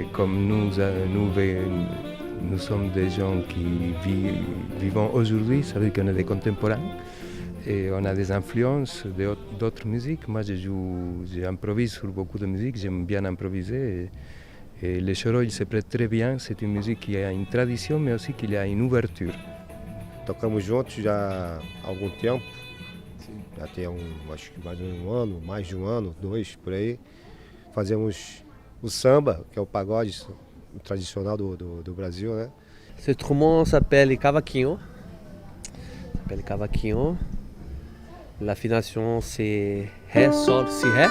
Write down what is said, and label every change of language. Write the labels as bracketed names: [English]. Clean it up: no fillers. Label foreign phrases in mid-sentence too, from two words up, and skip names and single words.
[French] Et comme nous sommes des gens qui vivent aujourd'hui, ça veut dire qu'on est des contemporains et on a des influences d'autres musiques. Moi, j'improvise sur beaucoup de musique, j'aime bien improviser. Et le choro, il se prête très bien. C'est une musique qui a une tradition, mais aussi qu'il a une ouverture. [Portuguese] Tocamos juntos já há algum tempo, já tem acho que mais de um ano, 2 por aí. Fazemos o samba, que é o pagode tradicional do Brasil, né? [French] Ce instrument s'appelle cavaquinho. L'affination c'est Ré, Sol, Si, Ré.